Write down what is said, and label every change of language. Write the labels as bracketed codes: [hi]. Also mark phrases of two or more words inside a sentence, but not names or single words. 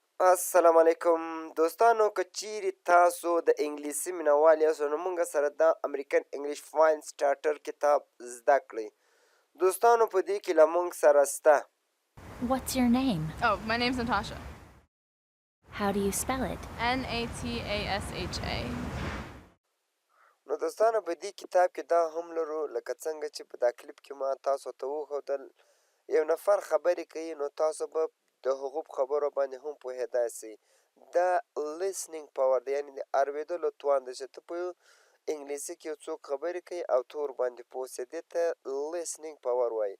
[ps] السلام علیکم دوستانو، که چیرې تاسو د انګلیسي مینوال یاست نو موږ سره د امریکن انګلیش فاین سټارټر کتاب زده کړئ. دوستانو په دې کې له موږ سره سته. [en] What's your name? Oh, my name's Natasha. How do you spell it? Natasha. [ps] نو دوستانو په دې کتاب کې دا هم لرو، لکه څنګه چې په دا کلیپ کې ما تاسو ته وښودل، یو نفر خبرې کوي نو تاسو به د هغو په خبرو باندې هم پوهېدای سئ. دا [en] listening power [ps] دی، یعنې د اورېدلو توان دی چې ته په انګلیسي کې یو څوک خبرې کوي او ته ورباندې پوه سې، دې ته [en] listening power [ps] وایي.